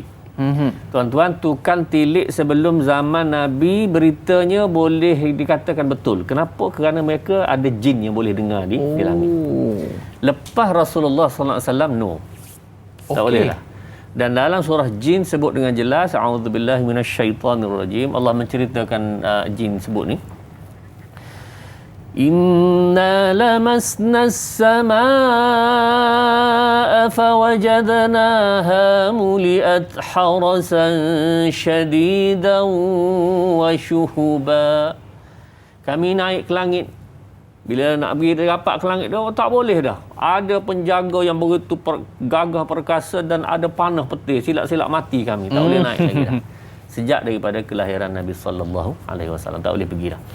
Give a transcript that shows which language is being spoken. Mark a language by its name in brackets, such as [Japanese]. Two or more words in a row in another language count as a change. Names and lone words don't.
[Malay] Tuan-tuan, tukang tilik sebelum zaman Nabi beritanya boleh dikatakan betul. Kenapa? Kerana mereka ada jin yang boleh dengar di langit. Lepas Rasulullah SAW, no. Tak boleh lah. Dan dalam surah jin sebut dengan jelas, [Arabic] أعوذ بالله من الشيطان الرجيم, [Malay] Allah menceritakan jin sebut ni. [Arabic] إنا لمسنا السماء فوجدناها ملئت حرسا شديدا وشهبا. [Malay] Kami naik ke langit. Bila nak pergi rapat ke langit dah, tak boleh dah. Ada penjaga yang begitu gagah perkasa dan ada panah petir. Silap-silap mati kami. Tak boleh naik lagi dah. Sejak daripada kelahiran Nabi [Arabic] صلى الله عليه وسلم [Malay] tak boleh pergi dah.